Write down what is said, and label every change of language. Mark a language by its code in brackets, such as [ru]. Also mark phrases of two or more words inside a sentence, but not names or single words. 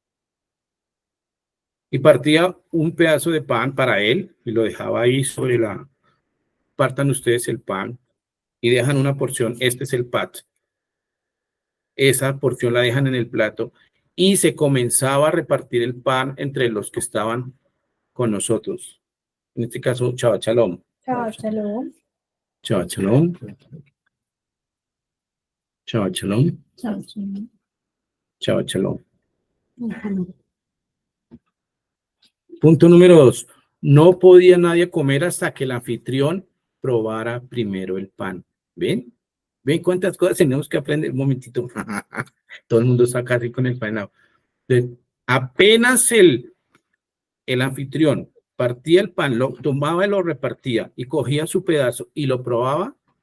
[es] Y partía un pedazo de pan para él y lo dejaba ahí sobre partan ustedes el pan y dejan una porción, este es el pat. Esa porción la dejan en el plato y se comenzaba a repartir el pan entre los que estaban con nosotros. En este caso, [he] שבת שלום. שבת שלום. שבת שלום. שבת שלום. שבת שלום. שבת שלום. [es] Punto número 2. No podía nadie comer hasta que el anfitrión probara primero el pan. ¿Ven? ¿Ven cuántas cosas tenemos que aprender? Un momentito. Todo el mundo está casi con el pan. Apenas el anfitrión partía el pan, lo tomaba y lo repartía y cogía su pedazo y lo probaba.